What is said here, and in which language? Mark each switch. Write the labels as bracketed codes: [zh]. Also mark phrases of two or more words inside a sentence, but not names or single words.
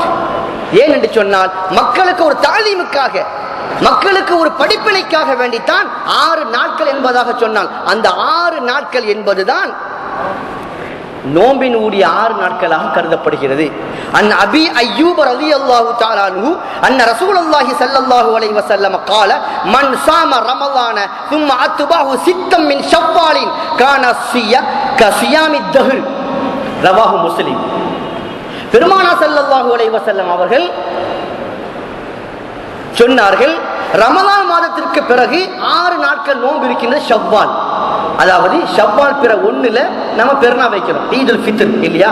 [ta] ஏன் என்று சொன்னால் மக்களுக்கு ஒரு தாலீமுக்காக, மக்களுக்கு ஒரு படிப்பினைக்காக வேண்டித்தான் 6 நாட்கள் என்பதாக சொன்னால், அந்த 6 நாட்கள் என்பதுதான் நோம்பின் ஊடிய 6 நாட்களாக கருதப்படுகிறது. [ar] عن أبي أيوب رضي الله تعالى عنه أن رسول الله صلى الله عليه وسلم قال من صام رمضان ثم اتبعه ستا من شوال كان كصيام الدهر رواه مسلم. [ta] பெருமானார் [ar] صلى الله عليه وسلم [ta] அவர்கள் சொன்னார்கள், ரமலான் மாதத்திற்கு பிறகு 6 நாட்கள் நோன்பு இருக்கின்றது ஷவ்வால். அதாவது ஷவ்வால் பிற 1ல நம்ம பெருநாள் வைக்கிறோம், [ar] عيد الفطر [ta] இல்லையா?